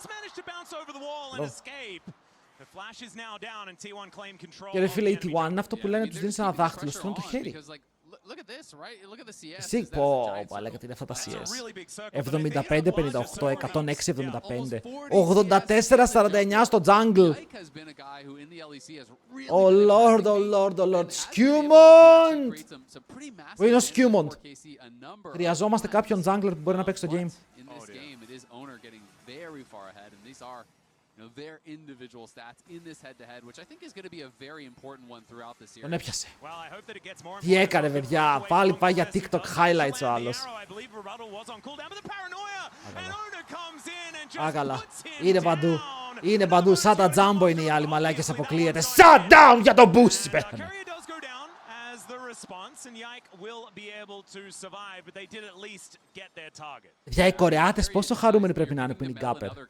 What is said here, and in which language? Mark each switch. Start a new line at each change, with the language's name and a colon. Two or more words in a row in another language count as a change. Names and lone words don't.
Greek: Και ρε φίλε, η T1 είναι αυτό που λένε τους δίνεις ένα δάχτυλο, σου τρώνε το χέρι. Εσύ, πω, λέγατε είναι αυτά τα CS. 75, 58, 106, 75. 84, 49 στο jungle.
English: Oh lord, oh lord, oh lord.
Greek: Skewmont! Πού είναι ο Skewmont? Χρειαζόμαστε κάποιον jungler που μπορεί να παίξει το game.
English: Their individual stats in this head-to-head, which I think is going to be a very important one throughout the series.
Greek: Τον έπιασε. Τι έκανε, παιδιά, πάλι πάει για TikTok highlights ο άλλος. Άκαλα. Είναι παντού. Είναι παντού. Σαν τα Jumbo είναι οι άλλοι μαλάκες, αποκλείεται.
English: Shut down
Greek: για τον boost, πέθανε. Για οι Κορεάτες πόσο χαρούμενοι πρέπει να είναι που είναι οι Gapper.